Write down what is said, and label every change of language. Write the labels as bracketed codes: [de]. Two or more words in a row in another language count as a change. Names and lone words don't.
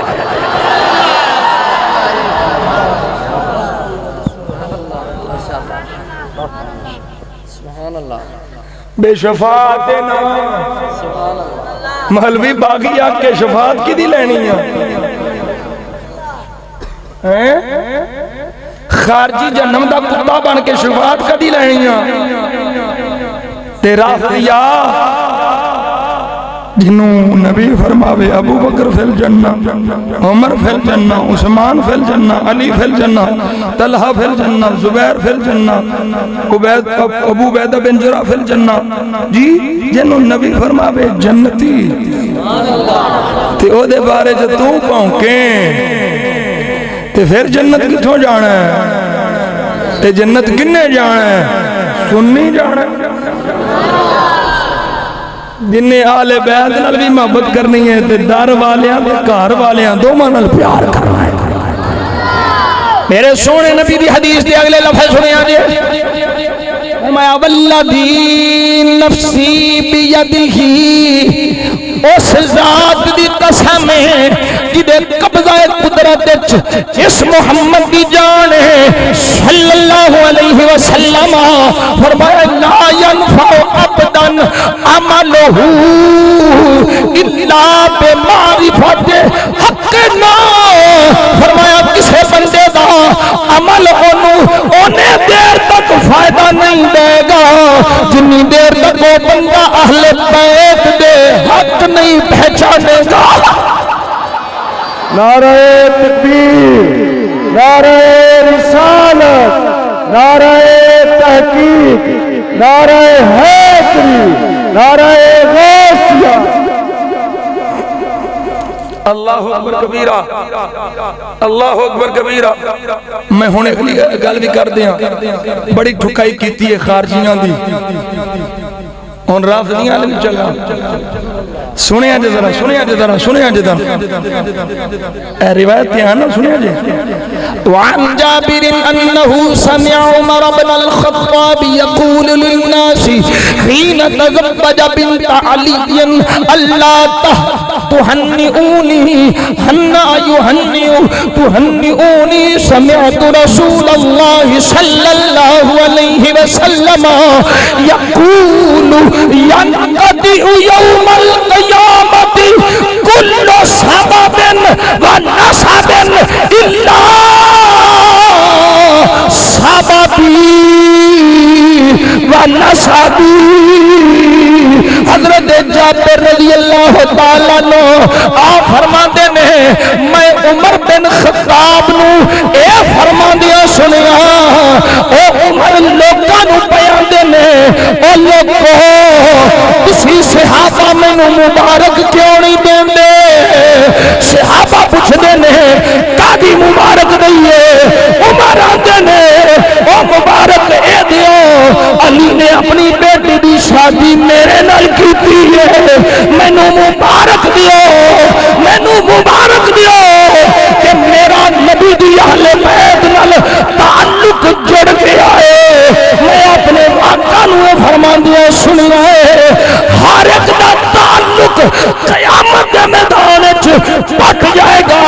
[pa] بے شفاعتنا مولوی باغی آ کے شفاعت کی دی لینی ہے خارجی جہنم دا کتا بن کے شفاعت کدی لینی تیرا دیا جنوں نبی فرماوے [ar] ابو بکر فی الجنہ عمر فی الجنہ عثمان فی الجنہ علی فی الجنہ طلحہ فی الجنہ زبیر فی الجنہ ابو بیدہ بن جرہ فی الجنہ [pa] جی جنوں نبی فرماوے جنتی تے او دے بارے جو تو پہنکیں تے پھر جنت کتھوں جانا ہے تے جنت کنے جانا ہے سنی جانا ہے جنہیں آل بیت نال بھی محبت کرنی ہے تے در والیاں تے گھر والیاں دوواں نال پیار کرنا ہے. میرے سونے نبی دی حدیث دے اگلے لفظ سنیا جی فرمایا [ar] والذی نفسی بیدہ [pa] اس ذات دی قسم ہے جدے قبضہ قدرت اس محمد کی جان ہے [ar] صلی اللہ علیہ وسلم [pa] فرمایا [ar] لا ينفع عبدا عملہ الا بمعرفت حقنا [pa] فرمایا کسے بندے دا عمل اونے دیر تک فائدہ نہیں دے گا جنی دیر تک وہ بندہ اہل بیت دے حق نہیں پہچانے گا. [ur] نعرہ تکبیر نعرہ رسالت نعرہ تحقیق نعرہ حیدری نعرہ غوثیہ. [ar] اللہ اکبر کبیرہ اللہ اکبر کبیرہ. [pa] میں ہونے گل بھی کر دیا بڑی ٹھکائی کیتی ہے خارجیاں دی ہن رافضیاں نہیں چلا سنیا جے ذرا سنیا جے ذرا سنیا جے ذرا اے روایت دھیان نال سنیا جے. [ar] وعن جابر انه سمع عمر بن الخطاب يقول للناس حين تزوج بنت علي الا تهنئوني هنا تهنئوني سمعت رسول الله صلى الله عليه وسلم يقول ينقضي يوم القيامة كل سبب ونسب إلا سببي ونسبي. [pa] حضرت جابر [ar] رضی اللہ تعالیٰ [pa] نو آپ فرماندے نے میں عمر بن خطاب نو اے فرماندیا سنیا او عمر لوکاں نو پیاندے نے او لوکو تسی صحابہ مینوں مبارک کیوں نہیں دیندے؟ صحابہ پوچھدے نے کادی مبارک دئیے؟ عمر آندے نے او مبارک اے دیو علی نے اپنی بیٹی دی شادی میرے نال کیتی ہے، مینوں مبارک دیو، مینوں مبارک دیو کہ میرا نبی دی اہل بیت نال تعلق جڑ گیا ہے. میں اپنے آقا نوں فرماندیا سنیا ہے ہر ایک دا تعلق قیامت دے میدان وچ پٹ جائے گا.